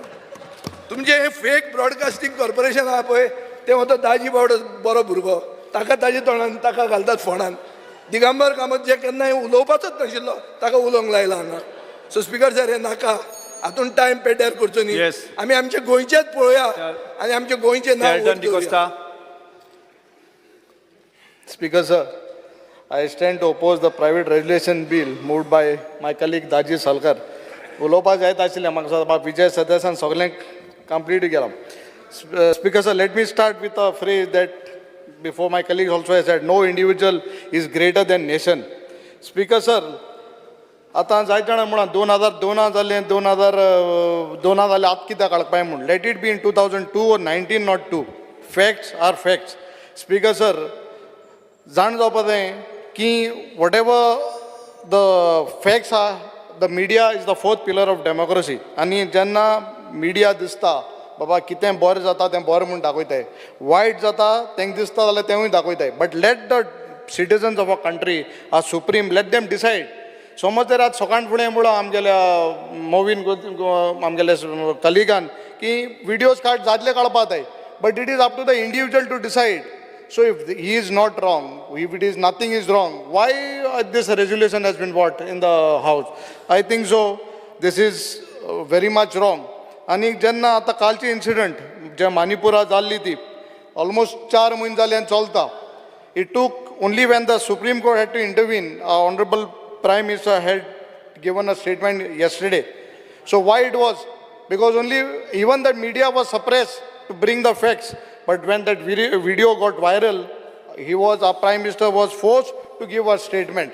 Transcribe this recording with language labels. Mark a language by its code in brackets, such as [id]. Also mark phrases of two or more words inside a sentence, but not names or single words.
[kok] तुमचें हें [en] fake broadcasting corporation [kok] आहा पळय, तें हो तो दाजी बावडो बरो भुरगो, ताका ताजे तोंडान ताका घालतात फोंडान. दिगंबर कामत जे केन्ना उलोवपाचोच नाशिल्लो ताका उलोवंक लायला हांगा. [en] So Speaker sir, [kok] हें नाका. हातूंत टायम पेड्ड्यार करचो न्ही. आमी आमचे गोंयचेच पळोवया आनी आमचे गोंयचे नांव. [en] Speaker sir, I stand to oppose the private regulation bill moved by my colleague Daji Salkar. [kok] उलोवपाक जायत आशिल्लें म्हाका बाबा विजय सदस्यान सगळें कंप्लीट केलां. [en] Speaker sir, let me start with a phrase that before my colleague also has said, no individual is greater than nation. Speaker sir, [kok] आतां जायत जाणां म्हणा 2002 जालें, 2000 जालें, आतां कित्याक काडपाय म्हूण. [en] Let it be in 2002 or 1902. Facts are facts. Speaker sir, [kok] जाण जावपा जाय की [en] whatever the facts are, the media is the 4th pillar of democracy. [kok] आनी जेन्ना मिडिया दिसता बाबा कितें बरें जाता तें बरें म्हूण दाखयताय, वायट जाता तेंक दिसता जाल्यार तेंवूय दाखयताय. [en] But let the citizens of a country are supreme, let them decide. [kok] समज जर आज सकाळ फुडें म्हणून आमगेल्या मोवीन आमगेल्या कलिगान की व्हिडियोज जातले काडपाक जाय, [en] But it is up to the individual to decide. So if he is not wrong, if it is nothing is wrong, why this resolution has been brought in the house? I think so. This is very much wrong. [kok] आणि जेन्ना आतां कालची इन्सिडंट जे मणिपुरा जाल्ली ती almost 4 म्हयने जाले आनी चलता. [en] It took only when the Supreme Court had to intervene, Honorable Prime Minister had given a statement yesterday. So why it was? Because only even the media was suppressed to bring the facts. But when that video got viral, our Prime Minister was forced to give a statement.